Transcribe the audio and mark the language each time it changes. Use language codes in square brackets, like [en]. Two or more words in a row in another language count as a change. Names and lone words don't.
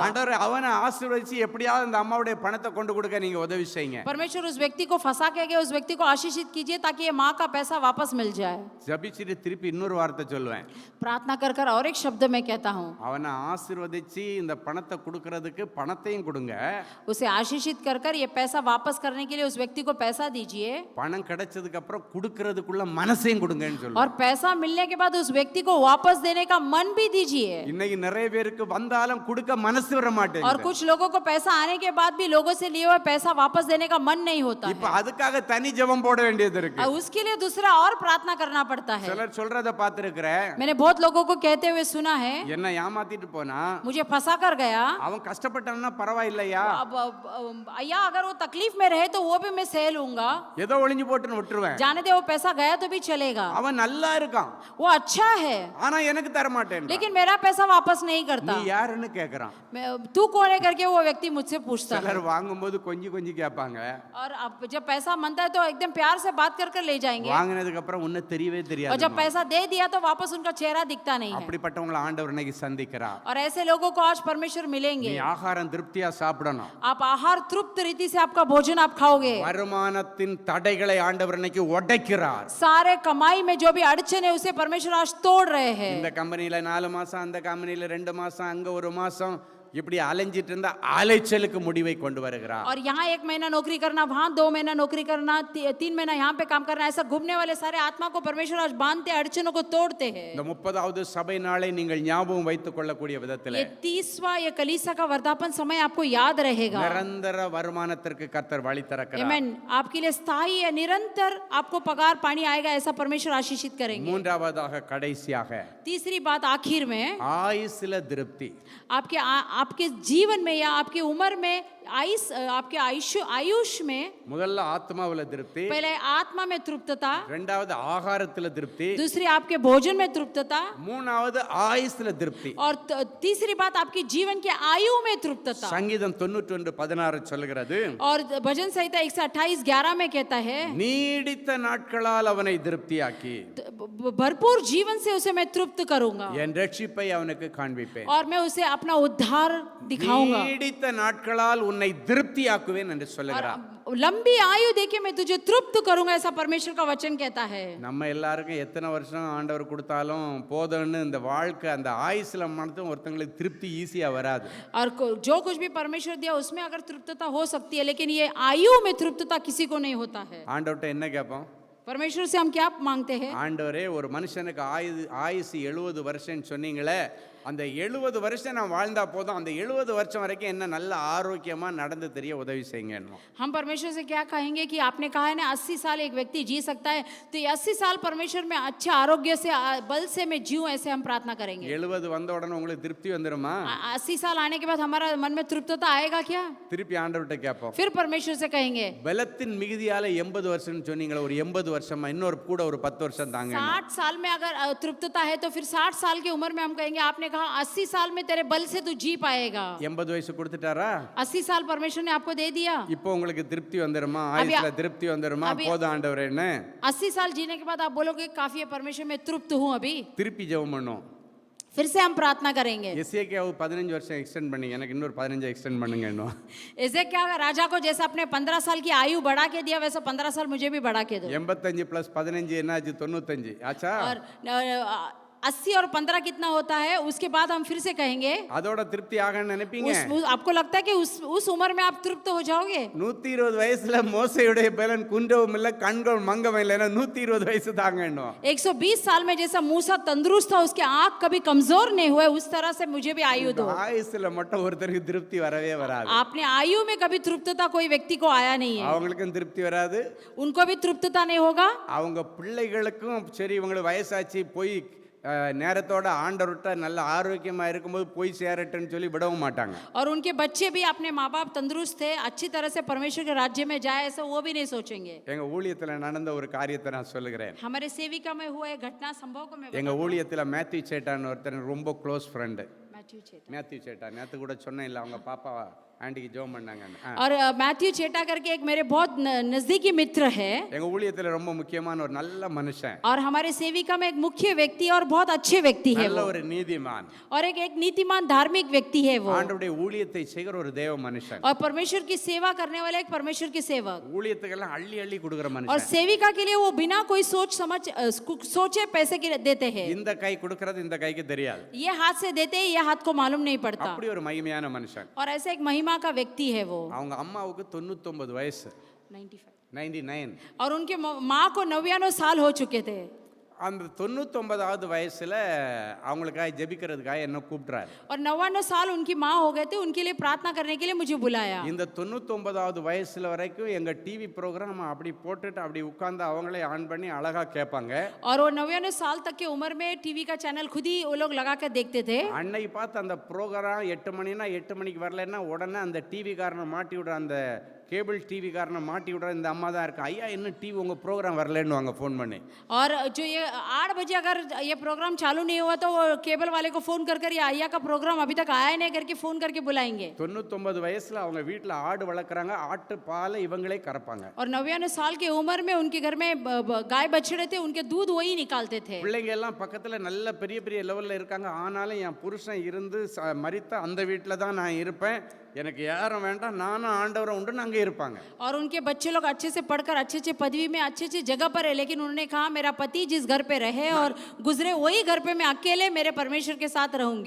[ta] ஆண்டவர் அவனை ஆசீர்வதிச்சு எப்படியாவது அந்த அம்மாவுடைய பணத்தை கொண்டு கொடுக்க நீங்க உதவி செய்யுங்க. [hi] परमेश्वर उस व्यक्ति को फंसा के उस व्यक्ति को आशीषित कीजिए ताकि ये माँ का पैसा वापस मिल जाए। [ta] ஜபிச்சுட்டு திருப்பி இன்னொரு வார்த்தை சொல்லுவேன். [hi] प्रार्थना कर कर और एक शब्द मैं कहता हूँ, [ta] அவனை ஆசீர்வதிச்சு இந்த பணத்தை கொடுக்கறதுக்கு பணத்தையும் கொடுங்க. [hi] उसे आशीषित कर कर ये पैसा वापस करने के लिए उस व्यक्ति को पैसा दीजिए। [ta] பணம் கிடைச்சதுக்கு அப்புறம் கொடுக்கறதுக்குள்ள மனசையும் கொடுங்கன்னு சொல்லுவேன். [hi] और पैसा मिलने के बाद उस व्यक्ति को वापस देने का मन भी दीजिए। [ta] இன்னைக்கு நிறைய பேருக்கு வந்தாலும் கொடுக்க மனசு வர [hi] और [ta] மாட்டேங்குது. [hi] कुछ लोगों को पैसा आने के बाद भी लोगों से लिए हुए पैसा वापस देने का मन नहीं होता [ta] இப்ப [hi] है। [ta] அதுக்காக தனி ஜெபம் போட வேண்டியது இருக்கு. [hi] और उसके लिए दूसरा और प्रार्थना करना पड़ता है। [ta] சிலர் சொல்றத பார்த்திருக்கிறேன், [hi] मैंने बहुत लोगों को कहते हुए सुना है, [ta] என்ன ஏமாத்திட்டு போனா [hi] मुझे फंसा कर गया। [ta] அவன் கஷ்டப்பட்டான்னா பரவாயில்லையா, [hi] अब अय्या अगर वो तकलीफ में रहे तो वो भी मैं सह लूंगा, [ta] ஏதோ ஒளிஞ்சு போட்டுன்னு விட்டுருவேன். [hi] जाने दे वो पैसा गया तो भी चलेगा, [ta] அவன் நல்லா இருக்கான், [hi] वो अच्छा है [ta] ஆனா எனக்கு தர மாட்டேன். [hi] लेकिन मेरा पैसा वापस नहीं करता। [ta] நீ யாருன்னு கேக்குறான். [hi] तू कौन है करके वो व्यक्ति मुझसे पूछता है। [ta] சிலர் வாங்கும்போது கொஞ்சம் கொஞ்சம் கேட்பாங்க, [hi] और अब जब पैसा मांगता है तो एकदम प्यार से बात कर कर ले जाएंगे, [ta] வாங்கினதுக்கு அப்புறம் உன்னை தெரியவே [hi] और [ta] தெரியாது. [hi] जब पैसा दे दिया तो वापस उनका चेहरा दिखता नहीं है। [ta] அப்படிப்பட்டவங்களை ஆண்டவர் இன்னைக்கு சந்திக்கிறார். [hi] और ऐसे लोगों को आज परमेश्वर मिलेंगे। [ta] நீ ஆகாரம் திருப்தியா சாப்பிடணும். [hi] आप आहार तृप्त रीति से आपका भोजन आप खाओगे। [ta] வருமானத்தின் தடைகளை ஆண்டவர் இன்னைக்கு உடைக்கிறார். [hi] सारे कमाई में जो भी अड़चन है उसे परमेश्वर आज तोड़ रहे हैं। [ta] இந்த கம்பெனியில் 4 மாதம், அந்த கம்பெனியில் 2 மாதம், அங்கே 1 மாதம், இப்படி அலைஞ்சிட்டு இருந்தா அலைச்சலுக்கு முடிவை கொண்டு வருகிறார். [hi] और यहाँ 1 महीना नौकरी करना, वहाँ 2 महीना नौकरी करना, 3 महीना यहाँ पे काम करना, ऐसा घूमने वाले सारे आत्मा को परमेश्वर आज बांधते, अड़चनों को तोड़ते हैं। [ta] இந்த 30வது சபை நாளை நீங்கள் ஞாபகம் வைத்துக் கொள்ளக்கூடிய விதத்தில் [hi] ये 30वां ये कलीसिया का वर्धापन समय आपको याद रहेगा। [ta] நிரந்தர வருமானத்திற்கு கர்த்தர் வழி திறக்கிறார். [hi] आमेन। आपके लिए स्थायी या निरंतर आपको पगार पानी आएगा, ऐसा परमेश्वर आशीषित करेंगे। [ta] மூன்றாவதாக கடைசியாக [hi] तीसरी बात आखिर में, [ta] ஆயுசுல திருப்தி. [hi] आपके जीवन में या आपकी उम्र में आपके आयुष में [ta] முதல்ல ஆத்மாவுல திருப்தி, [hi] पहले आत्मा में तृप्तता, [ta] இரண்டாவது ஆகாரத்துல திருப்தி, [hi] दूसरी आपके भोजन में तृप्तता, [ta] மூணாவது ஆயுசுல திருப்தி. [hi] और तीसरी बात आपकी जीवन के आयु में तृप्तता। [ta] சங்கீதம் 91:16 சொல்லுகிறது, [hi] और भजन संहिता 128:11 में कहता है, [ta] நீடித்த நாட்களால் அவனை திருப்தியாக்கி [hi] भरपूर जीवन से उसे मैं तृप्त करूंगा [ta] என் ரட்சிப்பை அவனுக்கு காண்பிப்பேன். [hi] और मैं उसे अपना उद्धार दिखाऊंगा [ta] நீடித்த நாட்களால் உன்னை திருப்தியாக்குவேன் என்று [hi] और [ta] சொல்லுகிறார். [hi] लंबी आयु देके मैं तुझे तृप्त करूंगा, ऐसा परमेश्वर का वचन कहता है। [ta] நம்ம எல்லாருக்கும் எத்தனை வருஷம் ஆண்டவர் கொடுத்தாலும் போதும்னு இந்த வாழ்க்கை அந்த ஆயுசுல மட்டும் ஒருத்தங்களுக்கு திருப்தி ஈஸியா வராது. [hi] और जो कुछ भी परमेश्वर दिया उसमें अगर तृप्तता हो सकती है, लेकिन ये आयु में तृप्तता किसी को नहीं होता है। [ta] ஆண்டவர்கிட்ட என்ன கேட்போம்? [hi] परमेश्वर से हम क्या मांगते हैं? [ta] ஆண்டவரே, ஒரு மனுஷனுக்கு ஆயுசு 70 வருஷம்னு சொன்னீங்களே, அந்த 70 வருஷம் நான் வாழ்ந்தா போதும், அந்த 70 வருஷம் வரைக்கும் என்ன நல்ல ஆரோக்கியமா நடந்து தெரிய உதவி செய்யுங்க. [hi] हम परमेश्वर से क्या कहेंगे कि आपने कहा है ना 80 साल एक व्यक्ति जी सकता है, तो ये 80 साल परमेश्वर में अच्छे आरोग्य से बल से मैं जीऊं, ऐसे हम प्रार्थना करेंगे। [ta] 70 வந்த உடனே உங்களுக்கு திருப்தி வந்துருமா? [hi] 80 साल आने के बाद हमारा मन में तृप्तता आएगा क्या? [ta] திருப்பி ஆண்டவர்கிட்ட கேட்போம். [hi] फिर परमेश्वर से कहेंगे, [ta] பலத்தின் மிகுதியால 80 வருஷம்னு சொன்னீங்களே, ஒரு 80 வருஷமா இன்னொரு கூட ஒரு 10 வருஷம் தாங்க. [hi] 60 साल में अगर तृप्तता है तो फिर 60 साल की उम्र में हम कहेंगे, आपने कहा 80 साल में तेरे बल से तू जी पाएगा। [ta] 80 வயசு கொடுத்துட்டாரா? [hi] 80 साल परमेश्वर ने आपको दे दिया। [ta] இப்போ உங்களுக்கு திருப்தி வந்துருமா? ஆயுசுல திருப்தி வந்துருமா? போதும் ஆண்டவரேன்னு [hi] 80 साल जीने के बाद आप बोलोगे काफी है परमेश्वर, मैं तृप्त हूं अभी। [ta] திருப்பி ஜெபம் பண்ணும். [hi] फिर से हम प्रार्थना करेंगे। [ta] எசேக்கியாவு 15 வருஷம் எக்ஸ்டெண்ட் பண்ணீங்க, எனக்கு இன்னொரு 15 எக்ஸ்டெண்ட் பண்ணுங்க. [hi] ऐसे क्या राजा को जैसे अपने 15 साल की आयु बढ़ा के दिया, वैसा 15 साल मुझे भी बढ़ा के दो। [ta] 85 + 15 என்னாச்சு? 95 ஆச்சா? [hi] और 80 और 15 कितना होता है? उसके बाद हम फिर से कहेंगे, [ta] அதோட திருப்தி ஆகன்னு நினைப்பீங்க. [hi] आपको लगता है कि उस उम्र में आप तृप्त हो जाओगे? [ta] 120 வயசுல மோசேயுடைய பலன் குன்றவும் இல்ல, கண்கள் மங்கவும் இல்லைன்னா 120 வயசு தாங்கன்னு. [hi] 120 साल में जैसा मूसा तंदुरुस्त था, उसके आंख कभी कमजोर नहीं हुए, उस तरह से मुझे भी आयु दो। [ta] ஆயுசுல மட்டும் ஒருத்தருக்கு திருப்தி வரவே வராது. [hi] आपने आयु में कभी तृप्तता कोई व्यक्ति को आया नहीं है, [ta] அவங்களுக்கும் திருப்தி வராது, [hi] उनको भी तृप्तता नहीं होगा। [ta] அவங்க பிள்ளைகளுக்கும் சரி, இவங்களுக்கு வயசாச்சு போய் நேரத்தோட ஆண்டவர்கிட்ட நல்ல ஆரோக்கியமா இருக்கும்போது போய் சேரட்டுன்னு சொல்லி விடவும் மாட்டாங்க. [hi] और उनके बच्चे भी अपने माँ बाप तंदुरुस्त थे, अच्छी तरह से परमेश्वर के राज्य में जाए, ऐसा वो भी नहीं सोचेंगे। [ta] எங்க ஊழியத்துல நடந்த ஒரு காரியத்தை நான் சொல்லுகிறேன். [hi] हमारे सेविका में हुआ एक घटना संभव को मैं [ta] எங்க ஊழியத்துல மேத்யூ சேட்டான்னு ஒருத்தர் ரொம்ப [en] close friend. [hi] मैथ्यू [ta] சேட்டா நேத்து கூட சொன்னேன் இல்ல, அவங்க பாப்பா ஆண்டிக்கு ஜெபம் பண்ணாங்க. [hi] और मैथ्यू चेटा करके एक मेरे बहुत नजदीकी मित्र है, [ta] எங்க ஊழியத்துல ரொம்ப முக்கியமான ஒரு நல்ல மனுஷன், [hi] और हमारे सेविका में एक मुख्य व्यक्ति और बहुत अच्छे व्यक्ति है [ta] நல்ல [hi] वो, [ta] ஒரு நீதிமான், [hi] और एक नीतिमान धार्मिक व्यक्ति है वो, [ta] ஆண்டவருடைய ஊழியத்தை செய்கிற ஒரு தேவ மனுஷன், [hi] और परमेश्वर की सेवा करने वाला एक परमेश्वर की सेवक, [ta] ஊழியத்துக்கெல்லாம் அள்ளி அள்ளி கொடுக்குற [hi] और [ta] மனுஷன். [hi] सेविका के लिए वो बिना कोई सोच समझ सोचे पैसे के देते हैं। [ta] இந்த கை கொடுக்கறது இந்த கைக்கு தெரியாது, [hi] ये हाथ से देते हैं, ये हाथ को मालूम नहीं पड़ता। [ta] அப்படி ஒரு மகிமையான மனுஷன். [hi] और ऐसे एक महिमा का व्यक्ति है वो, [ta] அவங்க அம்மாவுக்கு 99 வயசு, 99. [hi] और उनके माँ को 99 साल हो चुके थे। [ta] அந்த 99வது வயசுல அவங்களுக்காக ஜெபிக்கிறதுக்காக என்ன கூப்பிட்றாரு. [hi] और 99 साल उनकी माँ हो गए थे, उनके लिए प्रार्थना करने के लिए मुझे बुलाया। [ta] இந்த 99வது வயசுல வரைக்கும் எங்க [en] TV program [ta] அப்படி போட்டுட்டு அப்படி உட்கார்ந்து அவங்களே ஆன் பண்ணி அழகா கேட்பாங்க. [hi] और वो 99 साल तक की उम्र में टीवी का चैनल खुद ही वो लोग लगा कर देखते थे। [ta] அன்னைக்கு பார்த்து அந்த ப்ரோக்ராம் 8 மணினா 8 மணிக்கு வரலன்னா உடனே அந்த டிவி காரனை மாட்டி விடுற, அந்த [en] cable TV [ta] காரனை மாட்டி விடுற இந்த அம்மா தான் இருக்கு. ஐயா இன்னும் டிவி உங்க ப்ரோக்ராம் வரலன்னு வாங்க ஃபோன் பண்ணி. [hi] और जो ये 8 बजे अगर ये प्रोग्राम चालू नहीं हुआ तो वो केबल वाले को फोन कर ये अय्या का प्रोग्राम अभी तक आया नहीं करके फोन करके बुलाएंगे। [ta] 99 வயசுல அவங்க வீட்டுல ஆடு வளர்க்குறாங்க, ஆட்டு பாலை இவங்களே கறப்பாங்க. [hi] और 99 साल की उम्र में उनके घर में गाय बछड़े थे, उनके दूध वही निकालते थे। [ta] பிள்ளைங்க எல்லாம் பக்கத்துல நல்ல பெரிய பெரிய லெவல்ல இருக்காங்க. ஆனாலும் என் புருஷன் இருந்து மரித்த அந்த வீட்டுல தான் நான் இருப்பேன், எனக்கு யாரும் வேண்டாம், நானும் ஆண்டவரை உண்டுன்னு அங்கே இருப்பாங்க. [hi] और उनके बच्चे लोग अच्छे से पढ़कर अच्छे अच्छे पदवी में अच्छी अच्छी जगह पर है, लेकिन उन्होंने कहा मेरा पति जिस घर पे रहे और गुजरे वही घर पे मैं अकेले मेरे परमेश्वर के साथ रहूंगी।